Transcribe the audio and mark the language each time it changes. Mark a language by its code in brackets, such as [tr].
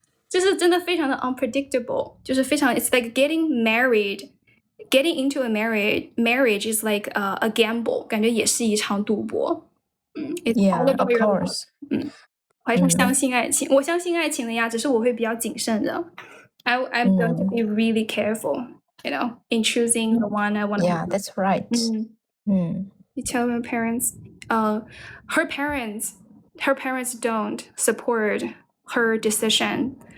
[zh] 就是真的非常的 [en] unpredictable， [zh] 就是非常 [en] it's like getting into a marriage is like a gamble， [zh] 感觉也是一场赌博。 [en] It's all about your course. [zh] 还是相信爱情，我相信爱情的呀，只是我会比较谨慎的。 [en] I'm going to be really careful, in choosing the one I want to. Yeah, that's right. You tell my parents, her parents don't support her decision.